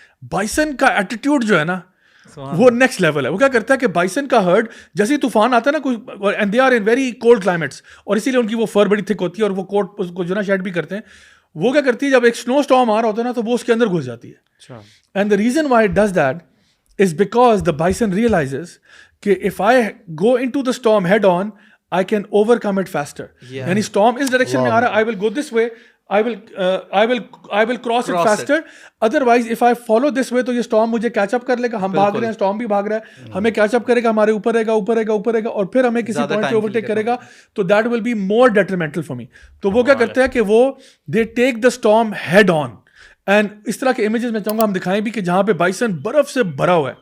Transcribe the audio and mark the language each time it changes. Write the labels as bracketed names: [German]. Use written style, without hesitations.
[Urdu] Bison کا attitude جو ہے نا وہ نیکسٹ لیول ہے. وہ کیا کرتا ہے کہ بائسن کا ہرڈ جیسے ہی طوفان آتا ہے نا کوئی, [English] and they are in very cold climates, [Urdu] اور اسی لیے ان کی وہ فر بڑی تھک ہوتی ہے اور وہ کوٹ اس کو جو نا شیڈ بھی کرتے ہیں. وہ کیا کرتی ہے جب ایک سنو اسٹارم آ رہا ہوتا ہے نا تو وہ اس کے اندر گھس جاتی ہے. [English] And the reason why it does that is because the bison realises کہ if I go into the storm head on, I can overcome it faster. [Urdu] یعنی storm اس ڈائریکشن میں آ رہا ہے, [English] I will go this way, I will cross it faster. Otherwise if I follow this way [Urdu] تو یہ storm مجھے catch up کر لے گا. ہم بھاگ رہے ہیں, storm بھی بھاگ رہا ہے, ہمیں کیچ اپ کرے گا, ہمارے اوپر رہے گا اور پھر ہمیں کسی پوائنٹ پہ اوورٹیک کرے گا, تو [English] that will be more detrimental for me. [Urdu] تو وہ کیا کرتے ہیں کہ وہ [English] they take the storm head on. [Urdu] And اس طرح کے امیجز میں چاہوں گا ہم دکھائیں بھی کہ جہاں پہ بائسن برف سے بھرا ہوا ہے,